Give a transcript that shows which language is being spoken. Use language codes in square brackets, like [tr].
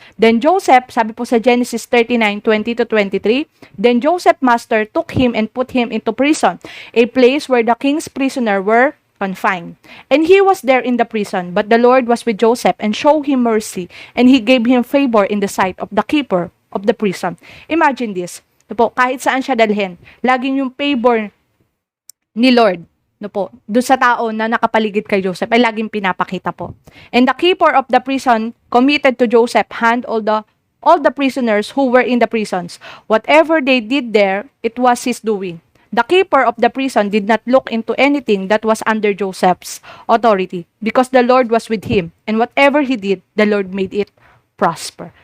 [en] Then Joseph, sabi po sa Genesis 39:20-23, then Joseph master took him and put him into prison, a place where the king's prisoner were confined. And he was there in the prison, but the Lord was with Joseph and showed him mercy, and he gave him favor in the sight of the keeper of the prison. Imagine this. [tl] Kahit saan siya dalhin, laging yung favor ni Lord, doon sa tao na nakapaligid kay Joseph, ay laging pinapakita po. [en] And the keeper of the prison committed to Joseph hand all the prisoners who were in the prisons. Whatever they did there, it was his doing. The keeper of the prison did not look into anything that was under Joseph's authority, because the Lord was with him, and whatever he did, the Lord made it prosper.